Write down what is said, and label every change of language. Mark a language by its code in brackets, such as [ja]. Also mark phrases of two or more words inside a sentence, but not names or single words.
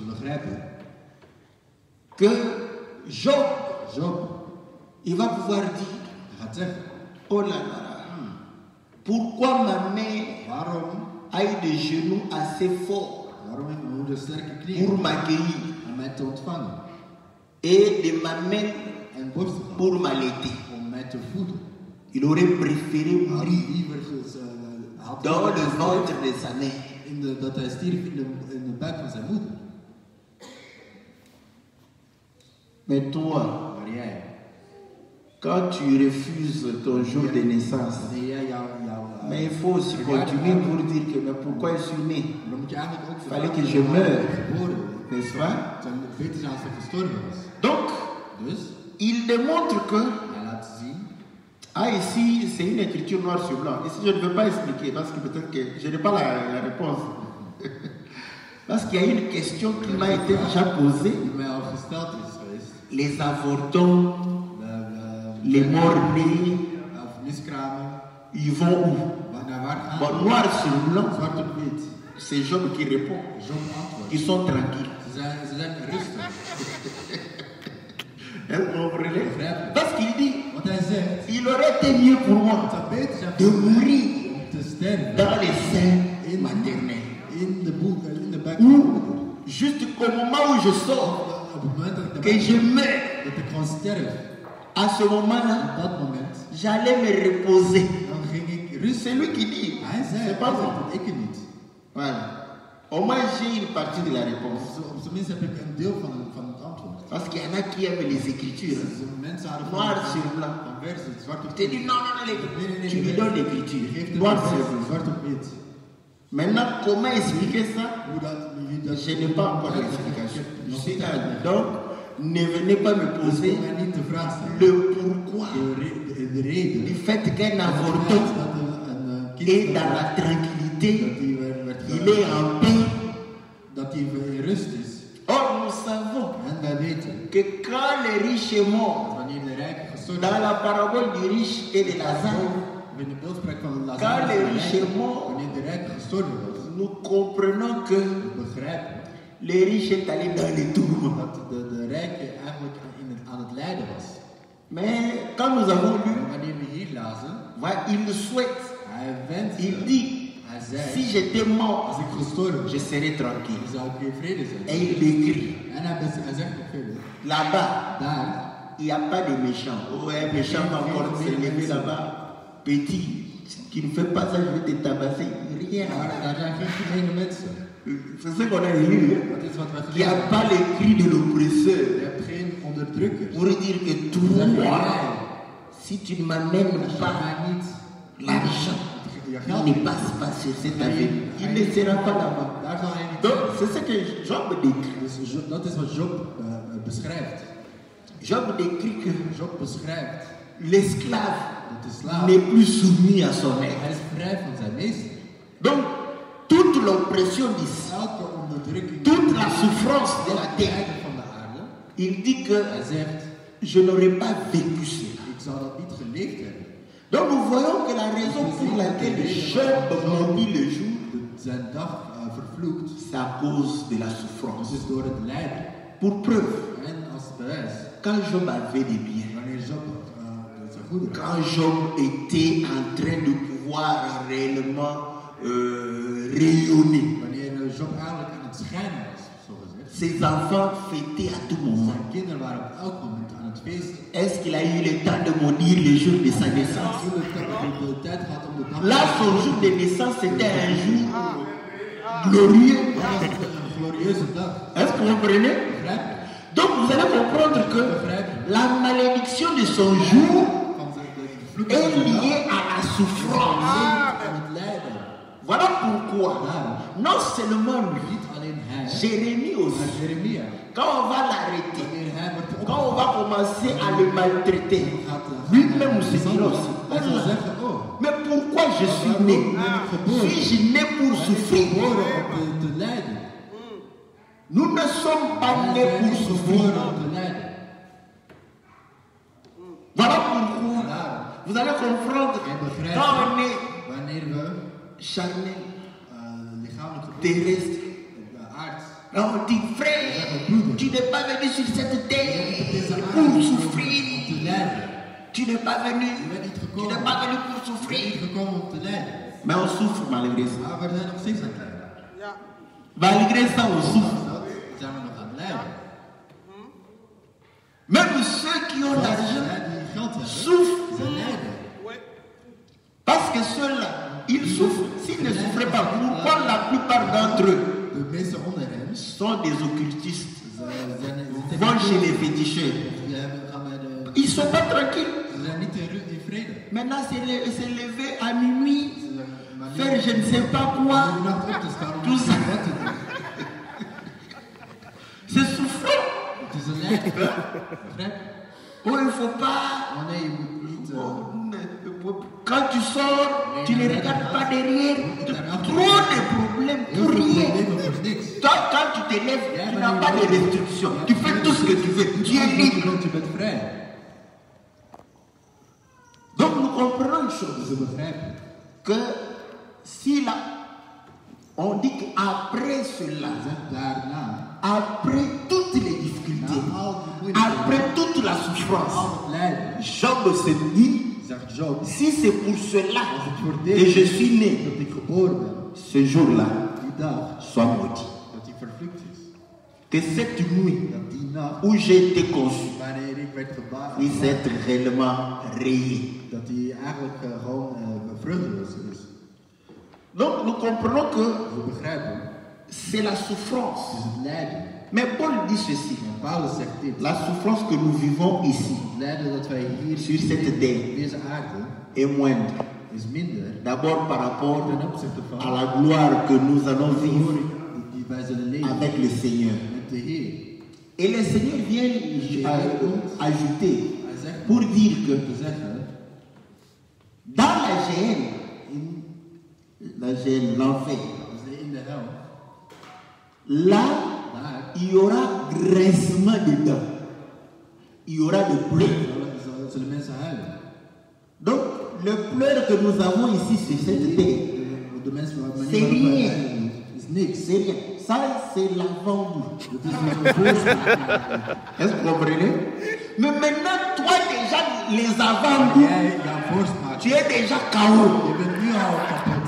[fr] Que Job, il va pouvoir dire, oh là là, pourquoi ma mère a eu des genoux assez forts pour m'accueillir et des mamelles pour m'allaiter? Il aurait préféré mourir dans le ventre de sa mère. [nl] Dat hij stierf in de buik van zijn moeder. [fr] Mais toi, [nl] Maar jij, [fr] quand tu refuses ton jour de naissance, [nl] wanneer jij [fr] mais il faut aussi continuer pour dire que mais pourquoi je suis né? [nl] dan moet je eigenlijk ook [fr] Fallait que je meure, [nl] geboren, [fr] n'est-ce pas? [nl] het zou beter zijn als hij gestorven was. [fr] Donc, [nl] Dus [fr] il démontre que, [nl] hij laat zien. [fr] ah ici, c'est une écriture noir sur blanc. Ici, je ne veux pas expliquer parce que peut-être que je n'ai pas la réponse. Parce qu'il y a une question qui m'a été déjà posée. [nl] Die mij al gesteld is geweest. [fr] Les avortons, les morts-nés, [nl] Miskramen. [fr] ils vont où? [nl] Naar waar gaan [fr] Bon, noir sur blanc, [nl] zwart op wit. [fr] c'est Job qui répond. [nl] Job antwoordt. [fr] Ils sont tranquilles. [nl] Ze zijn rustig. [fr] Vous comprenez? Parce qu'il dit, [nl] Wat hij zegt, [fr] il aurait été mieux pour moi [nl] het zou beter zijn [fr] de mourir [nl] om te sterven [fr] dans les seins maternels. [nl] in de buik [fr] Ou [nl] van de moeder. [fr] juste qu'au moment où je sors, [nl] Op het moment dat ik [fr] que je meurs, [nl] dat ik gewoon sterf, [fr] à ce moment-là, [nl] op dat moment, [fr] j'allais me reposer. [nl] dan ging ik rusten. [fr] C'est lui qui dit. [nl] Hij zei, [fr] C'est pas moi. [nl] ik het niet. [fr] Voilà. Au moins, j'ai une partie de la réponse. [nl] Op zijn minst heb ik een deel van het antwoord. [fr] Parce qu'il y en a qui aiment les écritures. [nl] Dus mensen hadden [fr] Noir sur blanc. [nl] van versen, zwart op [fr] Je te dis non, non, non, tu lui donnes l'écriture. [nl] Je geeft hem [fr] Noir [nl] een [fr] sur [nl] versen, [fr] blanc. [nl] zwart op wit. [fr] Maintenant, comment expliquer ça? [nl] Hoe dat [fr] Je n'ai pas encore l'explication. Je suis là. Donc, ne venez pas me poser [nl] Kom mij niet te vraag stellen. [fr] le pourquoi [nl] De reden [fr] du fait qu'un [nl] dat [fr] avorton [nl] een kind [fr] est dans la tranquillité, [nl] dat hij werd [fr] il est en paix. [nl] dat hij in rust is. [fr] Or, nous savons [nl] En wij weten [fr] que quand le riche est mort, [nl] wanneer de rijke gestorven [fr] dans [nl] is, [fr] la parabole du riche et de Lazare, [nl] in de beeldspraak van [fr] quand [nl] Lazarus, [fr] le riche est mort, [nl] wanneer de rijke gestorven was, [fr] nous comprenons que [nl] we begrijpen [fr] le riche est allé dans les tourments. [nl] dat de rijke eigenlijk aan het lijden was. [fr] Mais quand nous avons lu, [nl] En wanneer we hier lazen, [fr] voilà, il souhaite, [nl] hij wenst, [fr] il dit, [nl] hij zei, [fr] si j'étais mort, [nl] als ik gestorven [fr] je serais tranquille. [nl] dan zou ik weer vrede zijn. [fr] Et il écrit, [nl] En hij zegt ook verder, [fr] là-bas, [nl] daar [fr] il n'y a pas de méchants. Oh, un méchant va encore se lever là-bas, petit. tu ne fais pas ça, je vais te tabasser. Rien. [nl] Daar zijn geen gemene mensen. [fr] C'est ce qu'on a lu. [nl] Dat is wat we [fr] Il n'y a [nl] gelezen [fr] pas les cris de l'oppresseur. [nl] Je hebt geen onderdrukkers. [fr] Pour dire que [nl] Zeg [fr] toi, [nl] jij, [fr] si tu ne m'amènes [nl] als je [fr] pas [nl] mij niet [fr] l'argent, [nl] je [fr] il [nl] geld [fr] ne [nl] geeft, [fr] passe pas sur cette avenue. Il ne sera pas là-bas. [nl] daar zal hij niet [fr] Donc, [nl] zijn. [fr] c'est ce que Job décrit. [nl] Dus dat is wat Job beschrijft. [fr] Job décrit que [nl] Job beschrijft [fr] l'esclave [nl] dat de slaaf, [fr] n'est plus soumis à son maître. [nl] hij is vrij van zijn meester. [fr] Donc, toute l'oppression d'ici, [nl] Elke onderdrukking, [fr] toute la souffrance de la [nl] elke [fr] terre, [nl] lijden van de aarde, [fr] il dit que [nl] hij zegt, [fr] je n'aurais pas vécu cela. [nl] ik zou dat niet geleefd hebben. [fr] Donc, nous voyons que la raison pour laquelle Job maudit le jour, [nl] Zijn dag vervloekt, [fr] c'est à cause de la [nl] dat [fr] souffrance. [nl] is door het lijden. [fr] Pour preuve, [nl] En als bewijs, [fr] quand Job avait des biens, [nl] wanneer Job zijn goederen, [fr] quand Job était en train de pouvoir réellement rayonner, [nl] wanneer Job eigenlijk aan het schijnen was, zo gezegd, [fr] ses enfants fêtaient à tout moment. [nl] zijn kinderen waren op elk moment aan het feesten. [fr] Est-ce qu'il a eu le temps de maudire le jour de sa naissance? [nl] Toen de tijd gehad om de dag [fr] Là, son jour de naissance, c'était un jour glorieux. [nl] Dat was een glorieuze dag. [fr] Est-ce que vous comprenez? [nl] Begrijp je? [fr] Donc, vous allez comprendre que la malédiction de son jour [nl] Van de vloek [fr] est [nl] van zijn dag [fr] liée à la souffrance. [nl] aan het lijden. [fr] Voilà pourquoi, non seulement lui, [nl] Niet alleen hij, [fr] Jérémie [nl] maar [fr] aussi, [nl] Jeremia. [fr] quand on va l'arrêter, [nl] Wanneer hij wordt [fr] quand on va commencer à le maltraiter, [nl] opgehaald, [fr] lui-même se dira aussi, [nl] hij zal [fr] oh là, [nl] zeggen, oh, [fr] mais pourquoi je suis né? Suis-je né pour souffrir? [nl] geboren om te lijden. [fr] Nous ne sommes pas [nl] Wij [fr] nés [nl] zijn [fr] pour [nl] niet [fr] souffrir. [nl] geboren om te lijden. [fr] Voilà pourquoi [nl] Daarom, [fr] vous allez comprendre [nl] en begrijp [fr] quand on [nl] je, [fr] est [nl] wanneer we [fr] charnel, [nl] lichamelijk geboren [fr] terrestre, [nl] aard, [fr] on dit frère, tu n'es pas venu sur cette terre pour [nl] om [fr] souffrir. [nl] te lijden. [fr] Tu n'es pas venu, [nl] Je bent niet [fr] tu [nl] gekomen, [fr] n'es pas venu pour [nl] je bent [fr] souffrir. [nl] niet gekomen om te lijden. [fr] Mais on souffre malgré ça. [nl] Maar we zijn nog steeds aan het lijden. [fr] Malgré ça, on souffre. [nl] Dat zijn we nog aan het lijden. [fr] Même ceux qui ont l'argent [nl] Zij die geld hebben, [fr] souffrent. [nl] ze lijden. [fr] Parce que ceux-là, ils souffrent. S'ils ne souffraient pas, pourquoi la plupart d'entre eux [nl] De meeste onder hen [fr] sont des occultistes, [nl] ze [fr] vont chez les féticheurs? [nl] gaan bij de... [fr] Ils ne sont pas tranquilles. [nl] Ze zijn niet in vrede. [fr] Maintenant, c'est levé à minuit, [nl] Maar [fr] faire je ne sais pas quoi. [nl] om de nacht op te staan om [fr] Tout ça. [nl] wat te doen. [fr] C'est souffrant. [nl] Het is een lijden. Begrijp je? [fr] Oh, il ne faut pas. [nl] Oh nee, je moet niet... [fr] Quand tu sors, tu ne regardes pas derrière. Trop de problèmes [nl] heel [fr] pour [nl] veel [fr] rien. [nl] problemen voor niks. [fr] Toi, quand tu te lèves, tu n'as pas de restrictions. Tu fais tout ce que tu veux. Tu es libre. [nl] Want je bent vrij. [fr] Donc nous comprenons une chose. [nl] Dus we begrijpen [fr] Que si là, on dit qu'après cela, [nl] dat daarna, [fr] après toutes les difficultés, [nl] na al die moeilijkheden, [fr] après toute la souffrance, [nl] al het lijden, [fr] Job se dit, [nl] zegt Job, [fr] si c'est pour cela [nl] als het voor [fr] que [nl] dit [fr] je suis né, [nl] dat ik geboren ben, [fr] ce jour-là [nl] die dag, [fr] soit maudit. [nl] dat hij vervloekt is. [fr] Que cette nuit [nl] Dat die nacht, [fr] où j'ai été conçu [nl] wanneer ik werd [fr] puisse être réellement rayée. [nl] dat hij eigenlijk gewoon vruchteloos is. [fr] Donc nous comprenons que [nl] We begrijpen, [fr] c'est la souffrance. [nl] het is het lijden. [fr] Mais Paul dit ceci, [nl] En Paulus zegt dit, [fr] la souffrance que nous vivons ici, [nl] het lijden dat wij hier [fr] sur cette [nl] op [fr] terre, [nl] deze aarde, [fr] est moindre. [nl] is minder [fr] D'abord par rapport [nl] ten opzichte [fr] à [nl] van [fr] la gloire que nous allons [nl] de [fr] vivre [nl] glorie die wij zullen leven [fr] avec le Seigneur. [nl] met de Heer. [fr] Et le Seigneur vient ajouter [nl] Hij zegt [fr] pour dire que [nl] te zeggen, [fr] dans la géhenne, l'enfer, [nl] dus in de hel, [fr] là, [nl] daar [fr] il y aura grincement de dents. Il y aura de pleurs. [nl] zullen mensen huilen. [fr] Donc, le pleur que nous avons ici sur cette terre, [nl] De mensen waar [fr] c'est [nl] manier waarop wij [fr] rien. [nl] huilen, is niks. [fr] C'est rien. Ça, c'est l'avant-goût. [nl] Het is een voorspraak. [fr] Est-ce que vous comprenez? Mais maintenant, toi déjà, les avant-goûts, [nl] Jij, jouw voorspraak, [fr] tu es déjà KO. [nl] je bent nu al kapot.